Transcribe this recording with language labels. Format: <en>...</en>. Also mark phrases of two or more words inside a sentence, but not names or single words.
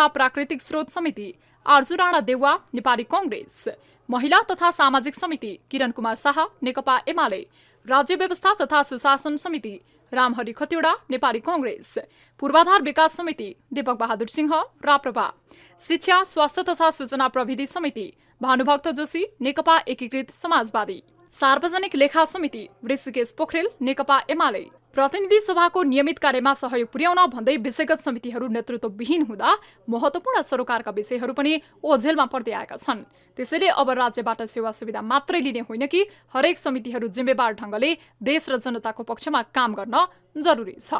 <ne>प्राकृतिक स्रोत समिति आर्जु राणा देउवा नेपाली कांग्रेस, महिला तथा सामाजिक समिति किरण कुमार शाह नेकपा एमाले, राज्य व्यवस्था तथा सुशासन समिति रामहरि खतिवडा नेपाली कांग्रेस, पूर्वाधार विकास समिति दीपक बहादुर सिंह राप्रपा, शिक्षा स्वास्थ्य तथा सूचना प्रविधि समिति भानुभक्त जोशी नेकपा एकीकृत समाजवादी, सार्वजनिक लेखा समिति ऋषिकेश पोखरेल नेकपा एमाले। प्रतिनिधि सभाको नियमित कार्यमा सहयोग पुर्याउन भन्दै विषयगत समितिहरू नेतृत्वविहीन हुँदा महत्वपूर्ण सरोकारका विषयहरू पनि ओझेलमा पर्दै आएका छन्। त्यसैले अब राज्यबाट सेवा सुविधा मात्रै लिने होइन कि हरेक समितिहरू जिम्मेवार ढङ्गले देश र जनताको पक्षमा काम गर्न जरुरी छ।</ne>